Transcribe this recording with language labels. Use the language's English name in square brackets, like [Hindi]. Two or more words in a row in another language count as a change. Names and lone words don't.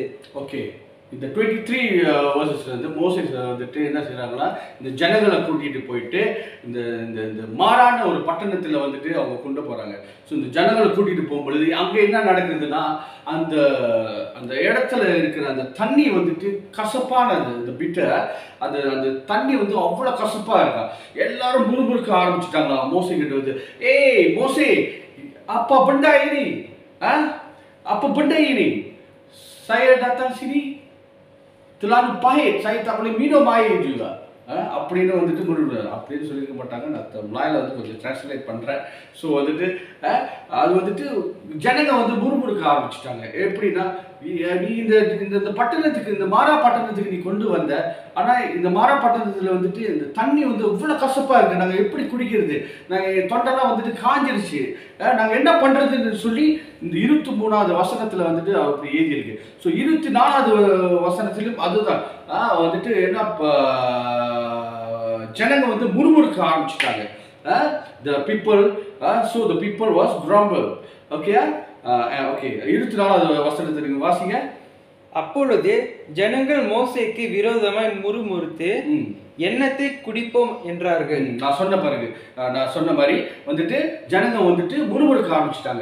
[Tamil] ஓகே, இந்த 23 verses வந்து மோசேஸ் வந்துட்டு என்ன செய்கிறாங்கன்னா, இந்த ஜனங்களை கூட்டிகிட்டு போயிட்டு இந்த இந்த இந்த மாறான ஒரு பட்டணத்தில் வந்துட்டு அவங்க கொண்டு போகிறாங்க. ஸோ இந்த ஜனங்களை கூட்டிகிட்டு போகும்பொழுது அங்கே என்ன நடக்குதுன்னா, அந்த அந்த இடத்துல இருக்கிற அந்த தண்ணி வந்துட்டு கசப்பானது. இந்த பிட்டை அந்த அந்த தண்ணி வந்து அவ்வளோ கசப்பாக இருக்கா. எல்லாரும் முறுமுறுக்க ஆரம்பிச்சுட்டாங்களா மோசே கிட்ட வந்து, ஏய் மோசே, [Malay] apa benda ini? Apa benda ini? Saya datang sini terlalu pahit, saya tak boleh minum air juga. [Tamil] அப்படின்னு வந்துட்டு முழுகிறார். அப்படின்னு சொல்லியிருக்க மாட்டாங்க. நான் மலையில் வந்து கொஞ்சம் டிரான்ஸ்லேட் பண்ணுறேன். ஸோ வந்துட்டு அது வந்துட்டு ஜனங்க வந்து முறுமுறுக்க ஆரம்பிச்சுட்டாங்க. எப்படின்னா, நீ இந்த பட்டணத்துக்கு, இந்த மாரா பட்டணத்துக்கு நீ கொண்டு வந்த, ஆனால் இந்த மாரா பட்டணத்தில் வந்துட்டு இந்த தண்ணி வந்து இவ்வளோ கசப்பாக இருக்குது, நாங்கள் எப்படி குடிக்கிறது, நாங்கள் தொண்டெல்லாம் வந்துட்டு காஞ்சிருச்சு, நாங்கள் என்ன பண்ணுறதுன்னு சொல்லி இந்த 23வது வசனத்தில் வந்துட்டு அப்படி எழுதியிருக்கு. ஸோ 24வது வசனத்திலும் அதுதான் வந்துட்டு என்ன ஜனங்க வந்து முறுமுறுக்க ஆரம்பிச்சிட்டாங்க. [English] The people, so the people was grumble. Okay, okay. [Tamil] 24வது வசனத்தை நீங்க வாசிங்க. அப்பொழுது ஜனங்கள் மோசேக்கு விரோதமாய் முறுமுறுத்து எண்ணத்தை குடிப்போம் என்றார்கள். நான் சொன்ன மாதிரி வந்துட்டு ஜனங்க வந்துட்டு முறுமுறுக்க ஆரம்பிச்சிட்டாங்க.